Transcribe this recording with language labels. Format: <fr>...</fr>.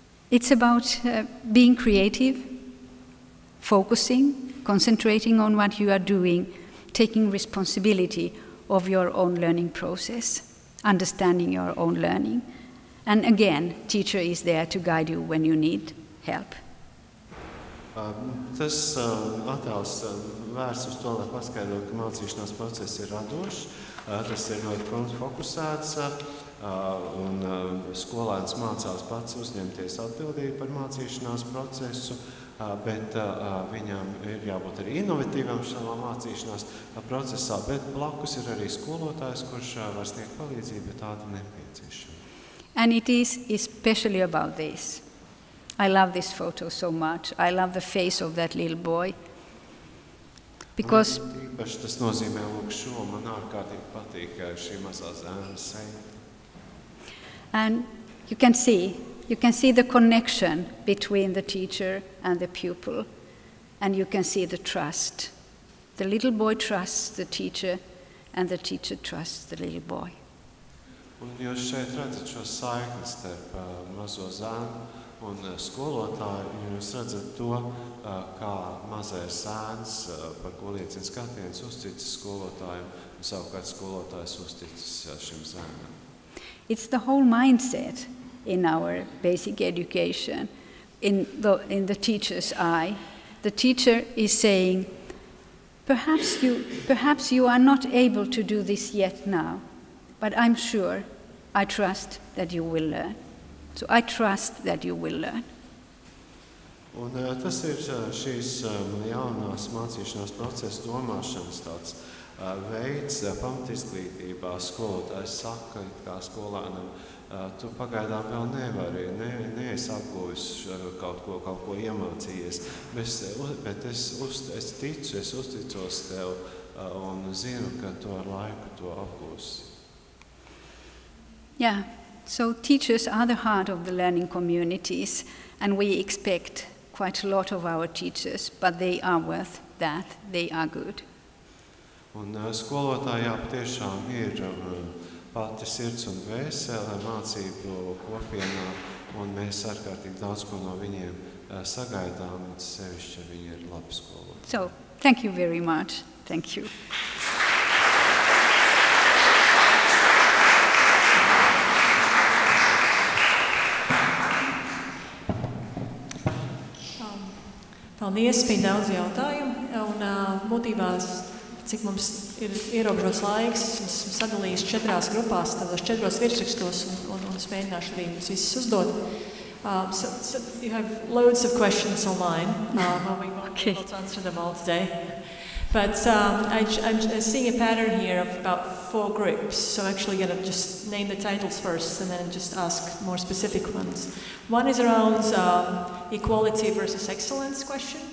<en>It's about being creative, focusing, concentrating on what you are doing, taking responsibility of your own learning process, understanding your own learning. And again, teacher is there to guide you when you need help.</en> <lv>Tas attēls vērsts uz to, lai paskaidrotu, ka mācīšanās process ir radošs, tas ir ļoti fokusēts, un skolēns mācās pats uzņemties atbildību par mācīšanās procesu, bet viņam ir jābūt arī inovatīvam savā mācīšanās procesā, bet blakus ir arī skolotājs, kurš var sniegt palīdzību, ja tāda nepieciešama.</lv> <en>And it is especially about this. I love this photo so much. I love the face of that little boy. Because</en> <lv>Tīpaši tas nozīmē lūk šo, man ārkārtīgi patīk šī mazā zēna seja.</lv> <en>and you can see the connection between the teacher and the pupil, and you can see the trust. The little boy trusts the teacher, and the teacher trusts the little boy.</en> <lv>Un jūs šeit redzat šo saikni starp mazo zēnu un skolotāju, jūs redzat to, kā mazais zēns, par ko liecina skatiens, uzticas skolotājiem, un savukārt skolotājs uzticas šim zēnam.</lv> <en>It's the whole mindset in our basic education, in the teacher's eye. The teacher is saying, perhaps you are not able to do this yet now, but I'm sure, I trust that you will learn. So I trust that you will learn.</en> <lv>Un tas ir šīs jaunās mācīšanās procesa domāšanas tāds veids pamatizglītībā. Skolotājs saka, kā skolēnam, tu pagaidām vēl nevari, neesi apguvis kaut ko iemācījies, bet es ticu, es uzticos tev un zinu, ka tu ar laiku to apgūsi.</lv> <en>Yeah, so teachers are the heart of the learning communities, and we expect quite a lot of our teachers, but they are worth that, they are good.</en> <lv>Un skolotājā patiešām ir pati sirds un dvēsele mācību kopienā, un mēs ārkārtīgi daudz ko no viņiem sagaidām, bet sevišķi viņi ir labi skolotāji.</lv> <en>So, thank you very much. Thank you.</en> <lv>Paldies, bija daudz jautājumu, un būtībā, cik mums ir ierobežots laiks, esmu sadalījis 4 grupās, tādos 4 virsrakstos, un mēģināšu arī visus uzdot.</lv> <en>So you have loads of questions online. We won't be able to answer them all today. But I'm seeing a pattern here of about 4 groups. So I'm actually going to just name the titles first and then just ask more specific ones. One is around equality versus excellence question.</en>